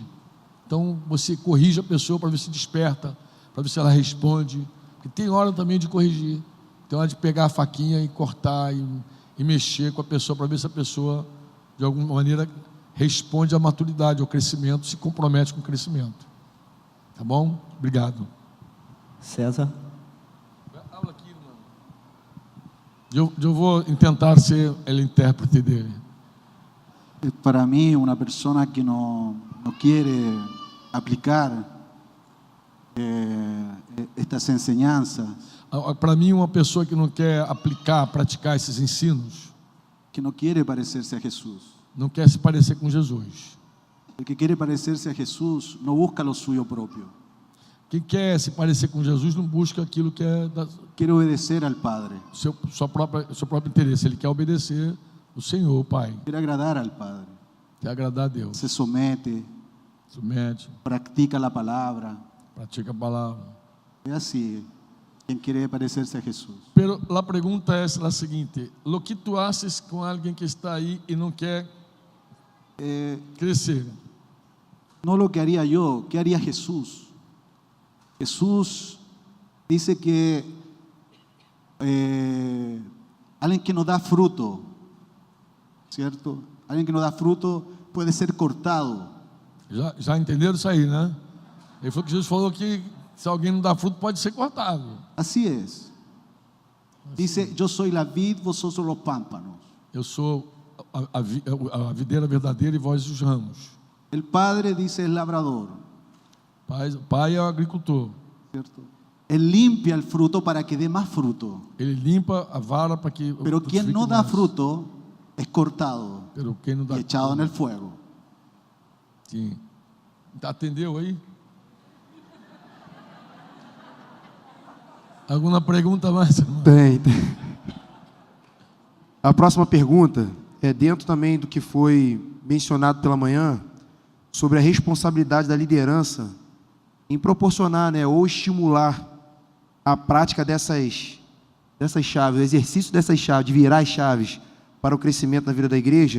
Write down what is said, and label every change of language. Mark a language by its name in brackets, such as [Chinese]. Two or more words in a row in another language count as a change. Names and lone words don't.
[Portuguese] Então você corrige a pessoa para ver se desperta, para ver se ela responde, porque tem hora também de corrigir, tem hora de pegar a faquinha e cortar e mexer com a pessoa, para ver se a pessoa de alguma maneira responde à maturidade, ao crescimento, se compromete com o crescimento. Tá bom? Obrigado. César. Habla aqui, irmão. Eu vou tentar ser o intérprete dele. [Spanish] Para mí, una persona que no quiere aplicar estas enseñanzas, [Portuguese] para mim, uma pessoa que não quer aplicar, praticar esses ensinos, [Spanish] que no quiere parecerse a Jesús, [Portuguese] não quer se parecer com Jesus. [Spanish] el que quiere parecerse a Jesús no busca lo suyo propio, [Portuguese] Quem quer se parecer com Jesus não busca aquilo que é [Spanish] quiere obedecer al Padre, [Portuguese] seu próprio interesse. Ele quer obedecer o Senhor, o Pai, [Spanish] quiere agradar al Padre, [Portuguese] quer agradar a Deus. [Spanish] se somete, [Portuguese] Submete, [Spanish] practica la palabra. [Portuguese] pratica a palavra. [Spanish] Es así quien quiere parecerse a Jesús. [Portuguese] Pero a pergunta é a seguinte: [Spanish] lo que tu haces [Portuguese] com alguém que está aí e não quer crescer? [Spanish] No lo que haría yo, ¿qué haría Jesús? Jesús dice que alguien que no da fruto, ¿cierto? Alguien que no da fruto puede ser cortado. [Portuguese] Já entenderam isso aí, né? Ele falou que Jesus falou que se alguém não dá fruto pode ser cortado. [Spanish] Así es. Dice, yo soy la vid, vosotros los pámpanos. [Portuguese] Eu sou a videira verdadeira e vós os ramos. [Spanish] El Padre dice es labrador, [Portuguese] Pai é o agricultor. [Spanish] ¿cierto? Él limpia el fruto para que dé más fruto. [Portuguese] Ele limpa a vara para que [Spanish] Pero quien no da fruto es cortado [Portuguese] Pero quem não dá [Spanish] y echado en el fuego. [Portuguese] Sim. Entendeu aí? Alguma pergunta mais? Tem. A próxima pergunta é dentro também do que foi mencionado pela manhã, sobre a responsabilidade da liderança em proporcionar, né, ou estimular a prática dessas chaves, o exercício dessas chaves, de virar as chaves para o crescimento na vida da igreja.